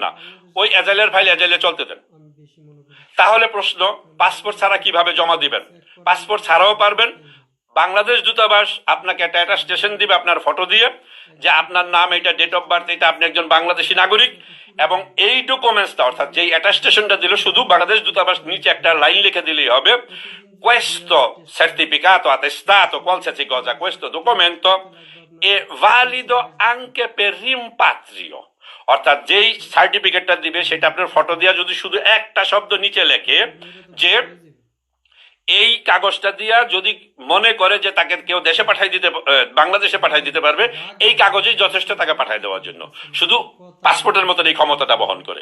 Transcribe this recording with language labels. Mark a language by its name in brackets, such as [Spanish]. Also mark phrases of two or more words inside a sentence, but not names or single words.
[Bangla] ওই এজাইলের ফাইল এজাইলে চলতে দেন, তাহলে প্রশ্ন, পাসপোর্ট ছাড়া কিভাবে জমা দিবেন? পাসপোর্ট ছাড়াও পারবেন। বাংলাদেশ দূতাবাস আপনাকে একটা অ্যাটাস্টেশন দিবে আপনার ফটো দিয়ে, যে আপনার নাম এটা, [English] date of birth [Bangla] এটা, আপনি একজন বাংলাদেশী নাগরিক, এবং এই ডকুমেন্টসটা অর্থাৎ যেই অ্যাটাস্টেশনটা দিল শুধু বাংলাদেশ দূতাবাস নিচে একটা লাইন লিখে দিলেই হবে, [Italian] questo certificato attestato qualsiasi cosa, questo documento è valido anche per rimpatrio। [Bangla] অর্থাৎ যেই সার্টিফিকেটটা দিবে সেটা আপনার ফটো দিয়া যদি শুধু একটা শব্দ নিচে লেখে যে এই কাগজটা দিয়া যদি মনে করে যে তাকে কেউ দেশে পাঠাই দিতে, বাংলাদেশে পাঠাই দিতে পারবে, এই কাগজেই যথেষ্ট তাকে পাঠাই দেওয়ার জন্য, শুধু পাসপোর্টের মতন এই ক্ষমতাটা বহন করে।